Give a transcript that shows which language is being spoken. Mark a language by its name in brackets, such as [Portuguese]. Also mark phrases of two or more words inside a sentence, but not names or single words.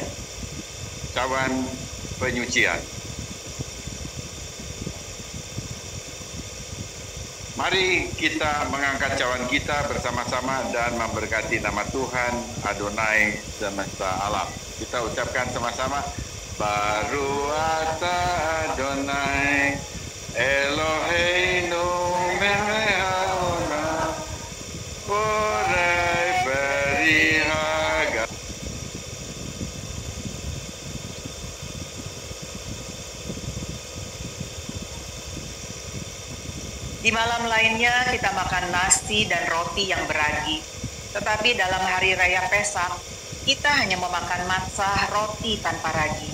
[Indonesian] Cawan penyucian. Mari kita mengangkat cawan kita bersama-sama dan memberkati nama Tuhan Adonai semesta alam. Kita ucapkan sama-sama, [Hebrew] ברוך אתה אדוני אלוהינו מלך העולם בורא פרי הגפן. [Indonesian] Di malam lainnya kita makan nasi dan roti yang beragi. Tetapi dalam hari raya Pesak, kita hanya memakan matzah roti tanpa ragi.